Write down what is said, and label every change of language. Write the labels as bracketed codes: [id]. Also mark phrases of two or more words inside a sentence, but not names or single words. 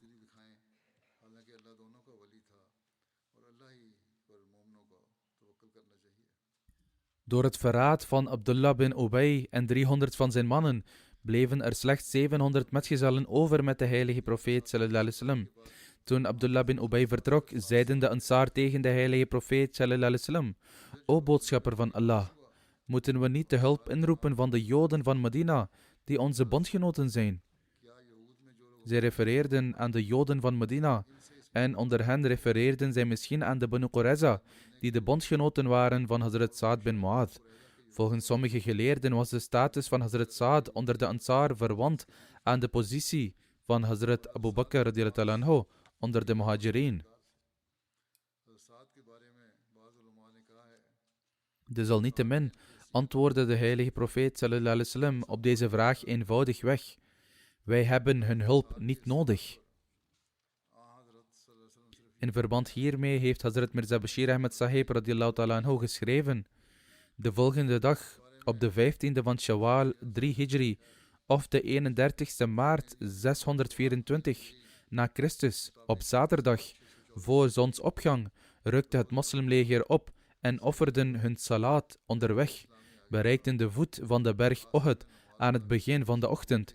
[nl] Door het verraad van Abdullah bin Ubay en 300 van zijn mannen bleven er slechts 700 metgezellen over met de heilige profeet [ar] صلى الله عليه وسلم. [nl] Toen Abdullah bin Ubay vertrok, zeiden de Ansar tegen de heilige profeet [ar] صلى الله عليه وسلم: [nl] o boodschapper van Allah, moeten we niet de hulp inroepen van de Joden van Medina, die onze bondgenoten zijn? Zij refereerden aan de Joden van Medina, en onder hen refereerden zij misschien aan de Banu Qurayza, die de bondgenoten waren van Hazrat Sa'ad bin Mu'adh. Volgens sommige geleerden was de status van Hazrat Sa'ad onder de Ansar verwant aan de positie van Hazrat Abu Bakr [ar] رضي الله عنه [nl] onder de Muhajirin. Desalniettemin antwoordde de heilige profeet [ar] صلى الله عليه وسلم [nl] op deze vraag eenvoudigweg: wij hebben hun hulp niet nodig. In verband hiermee heeft Hazrat Mirza Bashir Ahmed Sahib [ar] رضي الله تعالى عنه [nl] geschreven: de volgende dag, op de 15e van Shawwal 3 Hijri, of de 31ste maart 624 na Christus, op zaterdag, voor zonsopgang, rukte het moslimleger op en offerden hun salaat onderweg, bereikten de voet van de berg Uhud aan het begin van de ochtend.